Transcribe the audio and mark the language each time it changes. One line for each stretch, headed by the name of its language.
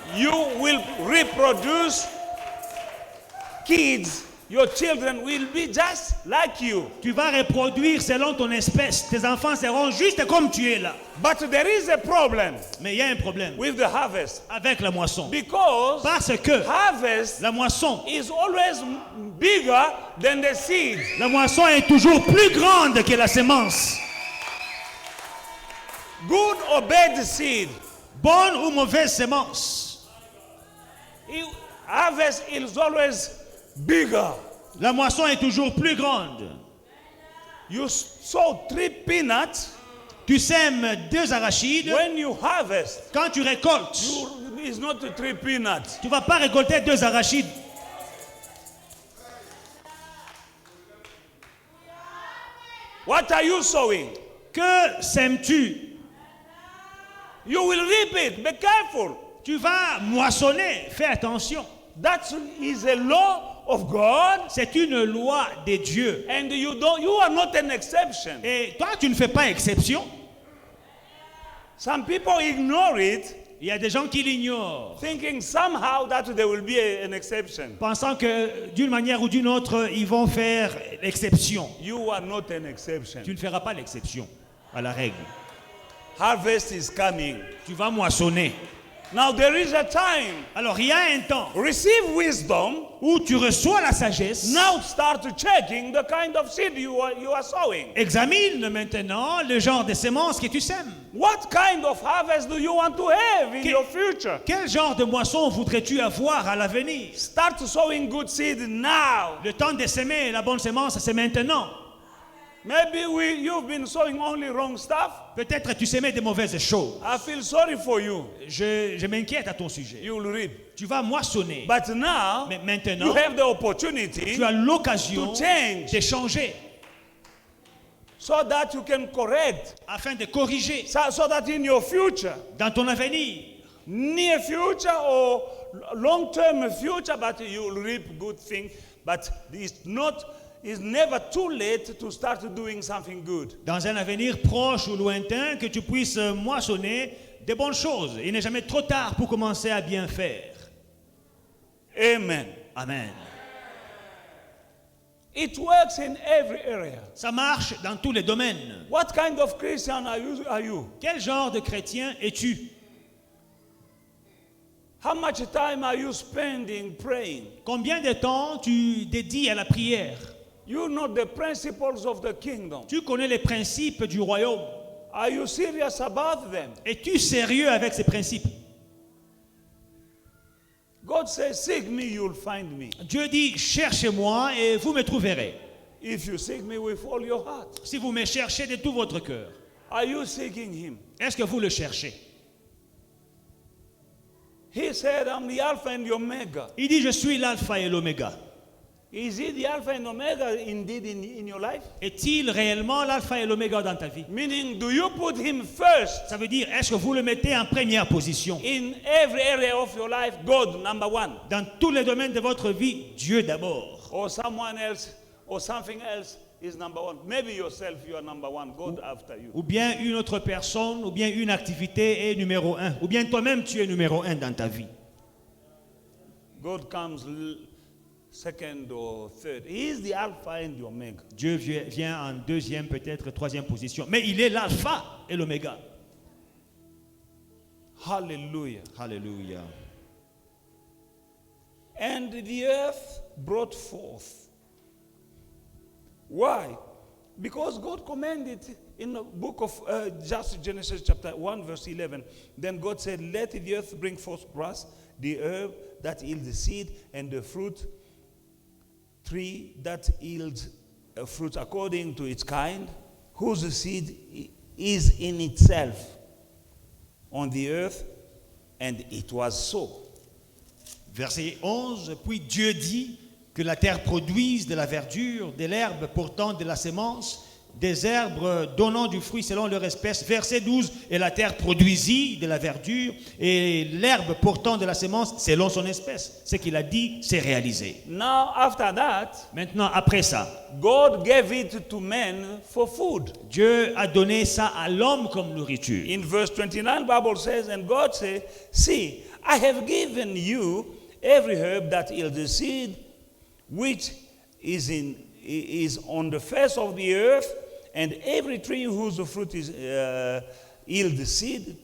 English: You will reproduce kids. Your children will be just like you.
French: Tu vas reproduire selon ton espèce. Tes enfants seront juste comme tu es là.
English: But there is a problem
French: Mais il y a un problème
English: with the harvest.
French: avec la moisson.
English: Because
French: Parce que
English: harvest
French: la moisson,
English: is always bigger than the seed.
French: la moisson est toujours plus grande que la semence.
English: Good or bad seed.
French: Bonne ou mauvaise semence.
English: Harvest is always bigger.
French: La moisson est toujours plus grande.
English: You sow 3 peanuts.
French: Tu sèmes 2 arachides.
English: When you harvest,
French: Quand tu récoltes,
English: it's not 3 peanuts.
French: tu ne vas pas récolter 2 arachides.
English: What are you sowing?
French: Que sèmes-tu?
English: You will reap it. Be careful.
French: Tu vas moissonner. Fais attention.
English: That is a law of God.
French: C'est une loi de Dieu.
English: And you are not an exception.
French: Et toi, tu ne fais pas exception.
English: Some people ignore it,
French: Il y a des gens qui l'ignorent,
English: thinking somehow that there will be an exception.
French: pensant que d'une manière ou d'une autre, ils vont faire l'exception.
English: You are not an exception.
French: Tu ne feras pas l'exception à la règle.
English: Harvest is coming.
French: Tu vas moissonner.
English: Now there is a time.
French: Alors, il y a un temps
English: Receive wisdom.
French: où tu reçois la sagesse.
English: Now start checking the kind of seed you are sowing.
French: Examine maintenant le genre de semences que tu sèmes.
English: What kind of harvest do you want to have in your future?
French: Quel genre de moisson voudrais-tu avoir à l'avenir?
English: Start sowing good seed now.
French: Le temps de s'aimer la bonne semence, c'est maintenant.
English: Maybe you've been sowing only wrong stuff.
French: Peut-être tu s'aimais des mauvaises choses.
English: I feel sorry for you.
French: Je m'inquiète à ton sujet.
English: You will reap.
French: Tu vas moissonner.
English: But now,
French: Mais maintenant,
English: you have the opportunity
French: tu as l'occasion
English: to change
French: de changer
English: so that you can correct.
French: afin de corriger
English: So that in your future,
French: dans ton avenir,
English: near future or long-term future, but you will reap good things. But it's never too late to start doing something good.
French: dans un avenir proche ou lointain, que tu puisses moissonner des bonnes choses. Il n'est jamais trop tard pour commencer à bien faire.
English: Amen.
French: Amen.
English: It works in every area.
French: Ça marche dans tous les domaines.
English: What kind of Christian are you?
French: Quel genre de chrétien es-tu?
English: How much time are you spending praying?
French: Combien de temps tu dédies à la prière?
English: You know the principles of the kingdom.
French: Tu connais les principes du royaume.
English: Are you serious about them?
French: Es-tu sérieux avec ces principes?
English: God says, seek me, you'll find me.
French: Dieu dit, cherchez-moi et vous me trouverez.
English: If you seek me with all your heart.
French: Si vous me cherchez de tout votre cœur.
English: Are you seeking him?
French: Est-ce que vous le cherchez?
English: He said, I'm the Alpha and the Omega.
French: Il dit, je suis l'alpha et l'oméga.
English: Is he the Alpha and Omega indeed in your life?
French: Est-il réellement l'alpha et l'oméga dans ta vie?
English: Meaning, do you put him first
French: Ça veut dire, est-ce que vous le mettez en première position?
English: in every area of your life? God, number one.
French: Dans tous les domaines de votre vie, Dieu d'abord.
English: Or someone else or something else is number one. Maybe yourself, you are number one. God after you.
French: Ou bien une autre personne, ou bien une activité est numéro un. Ou bien toi-même, tu es numéro un dans ta vie.
English: God comes second or third. He is the Alpha and the Omega.
French: Dieu vient en deuxième, peut-être troisième position. Mais il est l'alpha et l'oméga.
English: Hallelujah.
French: Alléluia.
English: And the earth brought forth. Why? Because God commanded in the book of just Genesis chapter 1 verse 11. Then God said, let the earth bring forth grass, the herb that yields the seed, and the fruit tree that yields fruit according to its kind, whose seed is in itself on the earth, and it was so.
French: Verset 11. Puis Dieu dit que la terre produise de la verdure, de l'herbe portant de la sémence, des herbes donnant du fruit selon leur espèce. Verset 12. Et la terre produisit de la verdure et l'herbe portant de la sémence selon son espèce. Ce qu'il a dit, c'est réalisé.
English: Now after that,
French: Maintenant, après ça,
English: God gave it to men for food.
French: Dieu a donné ça à l'homme comme nourriture.
English: In verse 29, Bible says, and God said, see, I have given you every herb that yields seed, which is on the face of the earth, and every tree whose fruit is yield seed.